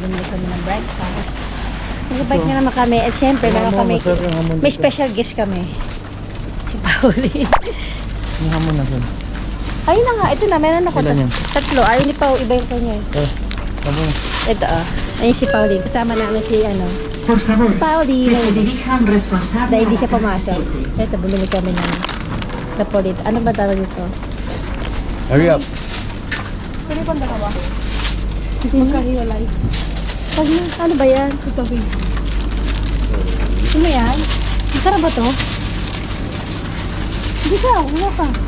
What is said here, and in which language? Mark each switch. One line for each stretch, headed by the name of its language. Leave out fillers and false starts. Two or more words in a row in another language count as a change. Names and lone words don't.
Filipino: kami ng breakfast. Nag-bike na naman kami. At syempre, meron kami, may special guest kami. Si Pauline. Yung hamon na dun. Ayun na nga, ito na, meron ako. Ilan yan? Tatlo. Ayaw ni Pau, iba yung kanya eh. Hamon. Ito ayun si Pauline. Kasama namin si
Spanish: Por favor,
Filipino: si Pauline.
Spanish: que se dirijan responsables.
Filipino: Dahil hindi siya pumasok. Ito, bumili kami ng Napolit. Ano ba tawag ito?
English: Hurry up.
Filipino: Pwede pang dalawa? Magkahiwalay. Pag na, ano ba yan? Ito, baby. Ano ba yan? Masarap ba to? Hindi ka, kuha ka.